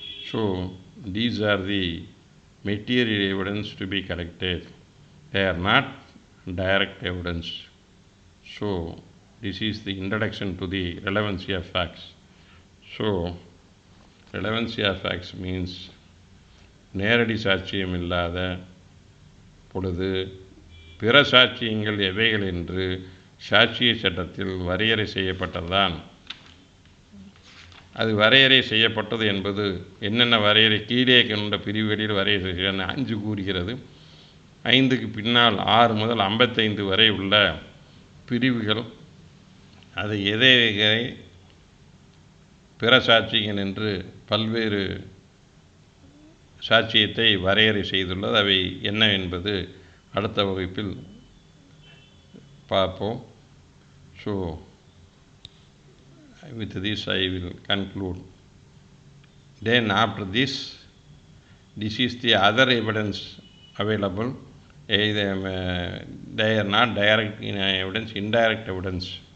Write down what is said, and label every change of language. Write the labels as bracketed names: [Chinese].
[English] So these are the material evidence to be collected. They are not direct evidence. So this is the introduction to the relevancy of facts. So relevancy of facts means [Tamil] நேரடி சாட்சியம் இல்லாத பொழுது பிற சாட்சியங்கள் எவைகள் என்று சாட்சிய சட்டத்தில் வரையறை செய்யப்பட்டதுதான். அது வரையறை செய்யப்பட்டது என்பது என்னென்ன வரையறை கீழே கொண்ட பிரிவுகளில் வரையறை 5 கூறுகிறது. 5க்கு பின்னால் 6 முதல் 55 வரை உள்ள பிரிவுகள் அது எதை பிற சாட்சியங்கள் என்று பல்வேறு சாட்சியத்தை வரையறை செய்துள்ளது. அவை என்ன என்பது அடுத்த வகுப்பில் பார்ப்போம். [English] So with this I will conclude. Then after this is the other evidence available. They are not direct evidence, indirect evidence.